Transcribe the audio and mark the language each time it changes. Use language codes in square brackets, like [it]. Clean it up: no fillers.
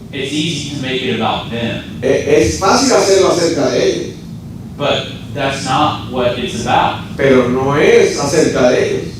[en] It's easy to make it about them, [es] Es fácil hacerlo acerca de ellos, [en] but that's not what it's about. [es] pero no es acerca de ellos.